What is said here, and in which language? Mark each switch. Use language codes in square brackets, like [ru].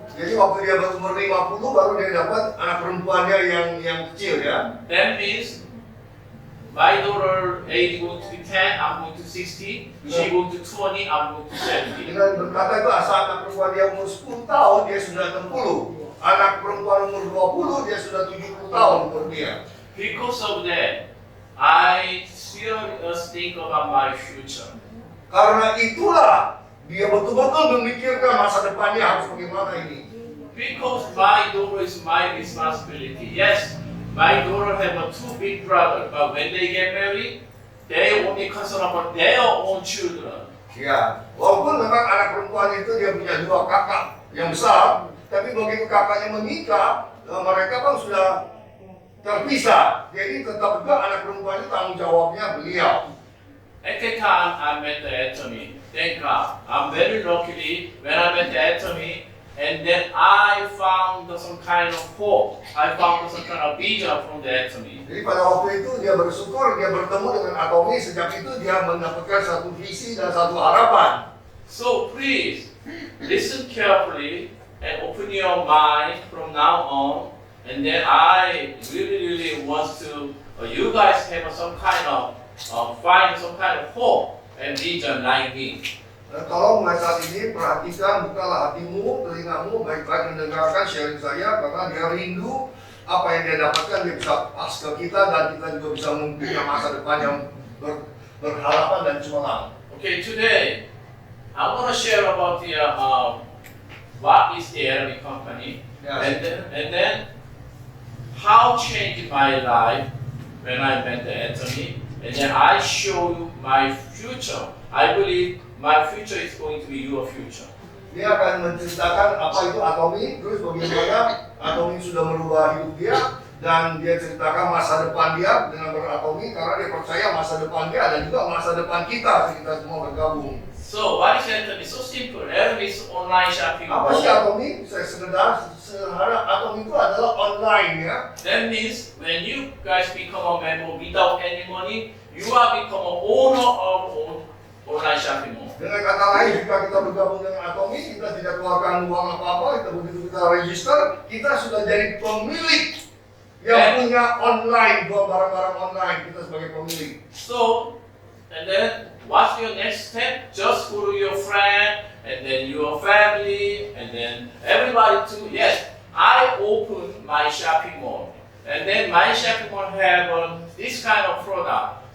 [id] Jadi waktu dia berumur 50 baru dia dapat anak perempuannya yang kecil ya. [en] That means my daughter age going to be 10, I'm going to 60. She going to 20, I'm going to 70. [id] Dengan berkata itu asal anak perempuan dia umur 10 tahun dia sudah 60. Anak perempuan umur 20 dia sudah 70 tahun umur dia. [en] Because of that, I seriously think about my future. [id] Karena itulah dia betul-betul memikirkan masa depannya harus bagaimana ini. [en] Because my daughter is my responsibility. Yes, my daughter have two big brothers, but when they get married, they only concern about their own children. [id] Ya, walaupun memang anak perempuan itu dia punya dua kakak yang besar, tapi begitu kakaknya menikah, mereka kan sudah terpisah. Jadi tetap juga anak perempuan itu tanggung jawabnya beliau. [en] At that time, I met the Anthony. Thank God. I'm very lucky when I met the Anthony, and then I found some kind of hope. I found some kind of vision from the Anthony. [id] Jadi pada waktu itu dia bersyukur, dia bertemu dengan Atomi, sejak itu dia mendapatkan satu visi dan satu harapan. [en] So please, listen carefully and open your mind from now on. And then I really want to, you guys have some kind of, find some kind of hope and vision like me. [id] Tolong mulai saat ini perhatikan, bukalah hatimu, telingamu, baik-baik mendengarkan sharing saya, karena dia rindu apa yang dia dapatkan, dia bisa pas ke kita dan kita juga bisa mempunyai masa depan yang berharapan dan cemerlang. [en] Okay, today I want to share about the what is the Arabic company, Yes. and then how changed my life when I met the Anthony, and then I show you my future. I believe my future is going to be your future. [id] Dia akan menceritakan apa itu Atomi, terus bagaimana Atomi sudah merubah hidup dia, dan dia ceritakan masa depan dia dengan beratomi, karena dia percaya masa depan dia dan juga masa depan kita semua bergabung. [en] So what is Anthony? So simple. Arabic is online shopping. [id] Apa sih Atomi? Saya sederhana, Atomi itu adalah online ya. [en] That means when you guys become a member without any money, you are become a owner of online shopping mall. [id] Dengan kata lain, jika kita bergabung dengan Atomi, kita tidak keluarkan uang apa-apa, kita begitu kita register, kita sudah jadi pemilik yang punya online, buat barang-barang online, kita sebagai pemilik. [en] So, and then what's your next step? Just go to your friend, and then your family, and then everybody too. Yes, I open my shopping mall, and then my shopping mall have this kind of product.